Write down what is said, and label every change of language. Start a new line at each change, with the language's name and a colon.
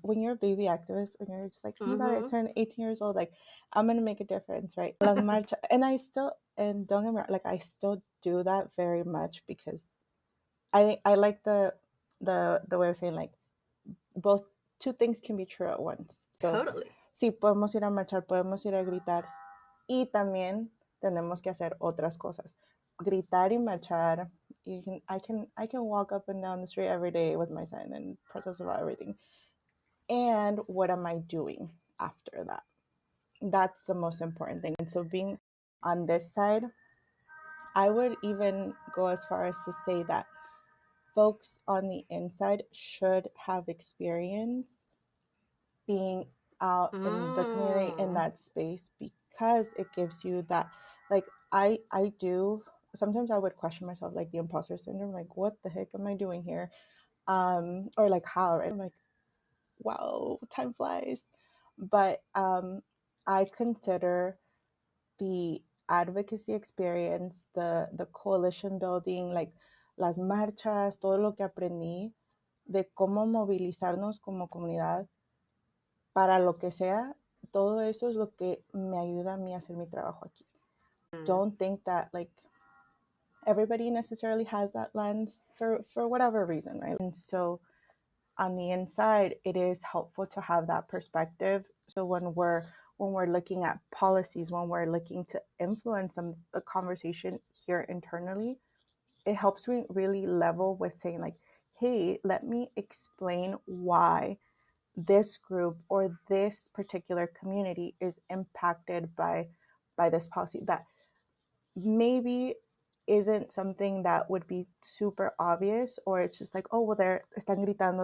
English: When you're a baby activist, when you're just like, oh my God, I Mm-hmm. turned 18 years old, like, I'm going to make a difference, right?
Spanish: Las marcha,
English: and don't get me wrong, like, I still do that very much because I like the way of saying, like, both two things can be true at once. So, Totally.
Spanish: sí, podemos ir a marchar, podemos ir a gritar, y también tenemos que hacer otras cosas. Gritar y marchar.
English: I can walk up and down the street every day with my son and protest about everything. And what am I doing after that? That's the most important thing. And so being on this side, I would even go as far as to say that folks on the inside should have experience being out in the community in Mm. that space because it gives you that, like, I do sometimes I would question myself, like the imposter syndrome, like what the heck am I doing here, or like how, right? I'm like, wow, time flies. But I consider the advocacy experience, the coalition building, like
Spanish: las marchas, todo lo que aprendí de cómo movilizarnos como comunidad para lo que sea, todo eso es lo que me ayuda a mí a hacer mi trabajo aquí.
English: Don't think that like everybody necessarily has that lens for whatever reason, right? And so on the inside, it is helpful to have that perspective. So when we're looking at policies, when we're looking to influence the conversation here internally, it helps me really level with saying like, hey, let me explain why this group or this particular community is impacted by this policy that maybe isn't something that would be super obvious, or it's just like, oh well, they're
Spanish: están gritando.